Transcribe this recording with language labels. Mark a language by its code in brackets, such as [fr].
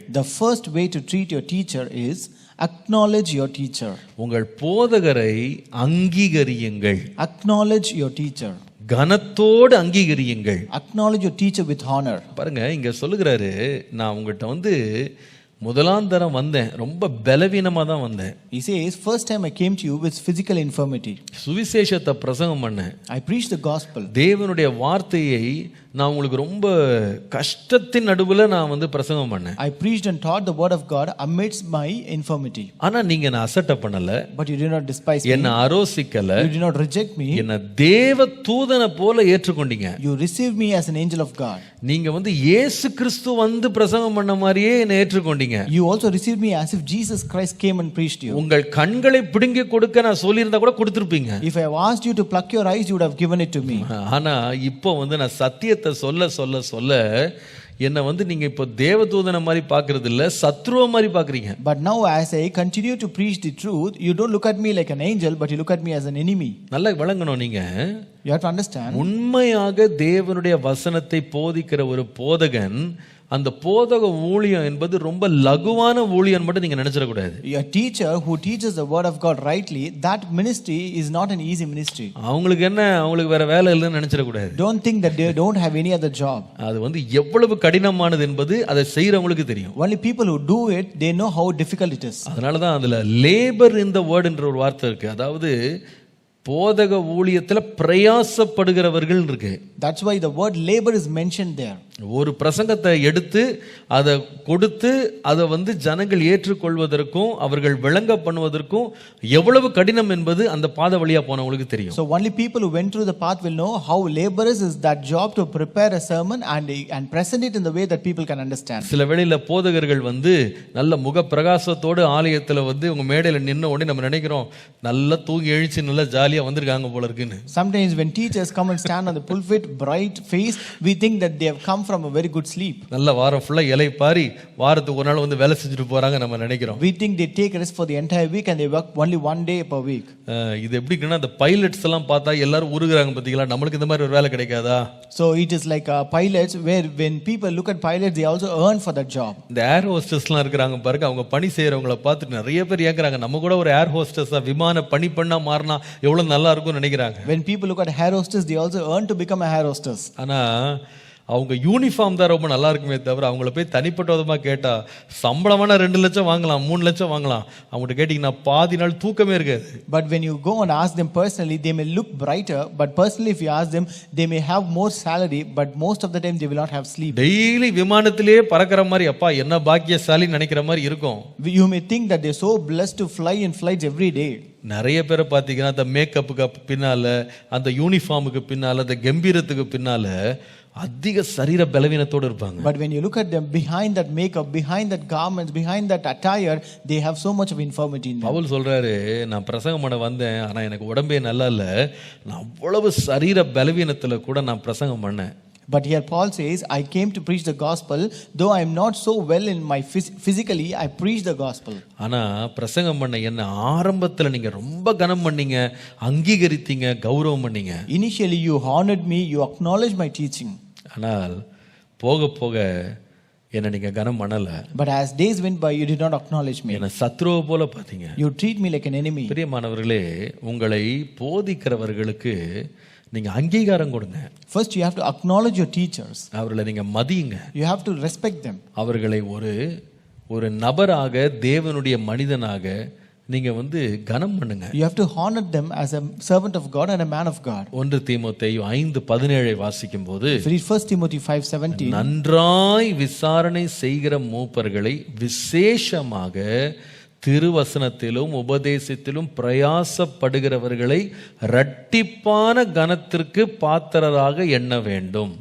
[en] The first way to treat your teacher is acknowledge your teacher. [ta] உங்கள் போதகரை அங்கீகரியுங்கள். [en] Acknowledge your teacher. [ta] கனத்தோடு அங்கீகரியுங்கள். [en] Acknowledge your teacher with honor. [ta] பாருங்க, இங்க சொல்லுகிறாரு, நான் உங்கள்கிட்ட முதலாம் தரம் வந்தேன், ரொம்ப பலவீனமா தான் வந்தேன். [en] He says, first time I came to you with physical infirmity. [ta] சுவிசேஷத்தை பிரசங்கம் பண்ணேன். [en] I preached the gospel. [ta] தேவனுடைய வார்த்தையை நான் உங்களுக்கு ரொம்ப கஷ்டத்தின் நடுவுல நான் பிரசங்கம் பண்ணேன். [en] I preached and taught the word of God amidst my infirmity. [ta] ஆனா நீங்க என்ன அசட்டை பண்ணல. [en] But you did not despise me. [ta] என்ன அரோசிக்கல. [en] You did not reject me. [ta] என்ன தேவ தூதனை போல ஏற்றுக்கொண்டீங்க. [en] You received me as an angel of God. [ta] நீங்க இயேசு கிறிஸ்து பிரசங்கம் பண்ண மாதிரியே என்ன ஏற்றுக்கொண்டீங்க. [en] You also received me as if Jesus Christ came and preached you. [ta] உங்கள் கண்களை பிடுங்கி கொடுக்க நான் சொல்லியிருந்தா கூட கொடுத்திருப்பீங்க. [en] If I have asked you to pluck your eyes, you would have given it to me. [ta] ஆனா இப்போ நான் சத்தியத்தை சொல்ல சொல்ல சொல்ல என்ன நீங்க இப்போ தேவதூதனை மாதிரி பார்க்கிறது இல்ல, சத்ருவ மாதிரி பார்க்கறீங்க. [en] But now as I continue to preach the truth, you don't look at me like an angel, but you look at me as an enemy. [ta] நல்லா விளங்கணும் நீங்க. [en] You have to understand. [ta] உண்மையாக தேவனுடைய வசனத்தை போதிக்கிற ஒரு போதகன், அந்த போதக ஊழியம் என்பது ரொம்ப லகுவான ஊழியம் மட்டும் நீங்க நினைச்சிட கூடாது. [en] A teacher who teaches the word of God rightly, that ministry is not an easy ministry. [ta] அவங்களுக்கு வேற வேலை இல்லைன்னு நினைச்சிட கூடாது. [en] Don't think that they don't have any other job. [ta] அது எவ்வளவு கடினமானது என்பது அதை செய்யறவங்களுக்கு தெரியும். [en] Only people who do it, they know how difficult it is. [ta] அதனால தான் அதுல [en] labour in the word [ta] என்ற ஒரு வார்த்தை இருக்கு. அதாவது போதக ஊழியத்துல பிரயாசப்படுகிறவர்கள் இருக்கு. [en] That's why the word labor is mentioned there. [ta] ஒரு பிரசங்கத்தை எடுத்து அதை கொடுத்து அதை ஜனங்கள் ஏற்றுக்கொள்வதற்கும் அவர்கள் விளங்க பண்ணுவதற்கும் எவ்வளவு கடினம் என்பது அந்த பாதை வழியா போனவங்களுக்கு தெரியும். [en] So only people who went through the path will know how laborious is that job to prepare a sermon and present it in the way that people can understand. [ta] சில வேளையில போதகர்கள் நல்ல முக பிரகாசத்தோடு ஆலயத்துல உங்க மேடையில நின்ன உடனே நம்ம நினைக்கிறோம் நல்லா தூங்கி எழுச்சி நல்லா ஜாலியா வந்திருக்காங்க போல இருக்குன்னு. [en] Sometimes when teachers come and stand on the pulpit bright face, we think that they have come from a very good sleep. [ta] நல்ல வாரம் ஃபுல்லா இலை பாரி வாரத்துக்கு ஒரு நாள் வேலை செஞ்சுட்டு போறாங்க நம்ம நினைக்கிறோம். [en] We think they take rest for the entire week and they work only one day per week. [ta] இது எப்படின்னா அந்த பைலட்ஸ் எல்லாம் பார்த்தா எல்லாரும் உருகுறாங்க பாத்தீங்களா, நமக்கு இந்த மாதிரி ஒரு வேலை கிடைக்காதா? [en] So it is like pilots where when people look at pilots they also earn for that job. [ta] இந்த ஏர் ஹோஸ்டஸ்லாம் இருக்காங்க பாருங்க, அவங்க பணி செய்யறவங்கள பார்த்துட்டு நிறைய பேர் ஏங்குறாங்க, நம்ம கூட ஒரு ஏர் ஹோஸ்டஸா விமான பணி பண்ணா மாறினா எவ்வளவு நல்லா இருக்கும்னு நினைக்கிறாங்க. [en] When people look at air hostess they also earn to become a air hostess. [ta] ஆனா அவங்க யூனிஃபார்ம் தான் ரொம்ப நல்லா இருக்குமே தவிர அவங்கள போய் தனிப்பட்ட விதமா கேட்டா சம்பளமான 2 லட்சம் வாங்கலாம் 3 லட்சம் வாங்கலாம், அவங்ககிட்ட கேட்டீங்கன்னா பாதி நாள் தூக்கமே இருக்காது. [en] But when you go and ask them personally they may look brighter, but personally if you ask them they may have more salary, but most of the time they will not have sleep. [ta] Daily விமானத்திலேயே பறக்கிற மாதிரி அப்பா என்ன பாக்கியசாலி நினைக்கிற மாதிரி இருக்கும். [en] You may think that they're so blessed to fly in flights every day. [ta] நிறைய பேரை பார்த்தீங்கன்னா அந்த மேக்கப்புக்கு பின்னால அந்த யூனிஃபார்முக்கு பின்னால அந்த கம்பீரத்துக்கு பின்னால அதிக சரீர பலவீனத்தோடு இருப்பாங்க. [en] But when you look at them behind that makeup, behind that garments, behind that attire, they have so much of infirmity in them. [ta] Pavul சொல்றாரு, நான் பிரசங்கம் பண்ண வந்தேன் ஆனா எனக்கு உடம்பே நல்லா இல்ல, நான் அவ்வளவு சரீர பலவீனத்துல கூட நான் பிரசங்கம் பண்ணேன். [en] But here Paul says, I came to preach the gospel, though I am not so well in my physically, I preach the gospel. [ta] ஆனா பிரசங்கம் பண்ண என்ன ஆரம்பத்துல நீங்க ரொம்ப கனம் பண்ணீங்க, அங்கீகரித்தீங்க, கௌரவம் பண்ணீங்க. [en] Initially you honored me, you acknowledged my teaching. [ta] ஆனால் போக போக என்ன நீங்க கனம் பண்ணல. [en] But as days went by you did not acknowledge me. [ta] என்ன சத்ருவை போல பாத்தீங்க. [en] You treat me like an enemy. [ta] பிரியமானவர்களே, உங்களை போதிக்கிறவர்களுக்கு நீங்க அங்கீகாரம் கொடுங்க. [en] First you have to acknowledge your teachers. [ta] அவர்களை நீங்க மதியுங்க. [en] You have to respect them. [ta] அவர்களை ஒரு நபராக, தேவனுடைய மனிதனாக நீங்க வந்து கனம் பண்ணுங்க. [en] You have to honor them as a servant of God and a man of God. [ta] 1 தீமோத்தேயு 5:17 வாசிக்கும் போது, [en] If you read 1 Timothy 5:17, [ta] நன்றாய் விசாரணை செய்கிற மூப்பர்களை விசேஷமாக திருவசனத்திலும் உபதேசத்திலும் பிரயாசப்படுகிறவர்களை இரட்டிப்பான கனத்திற்கு பாத்திரராக எண்ண வேண்டும்.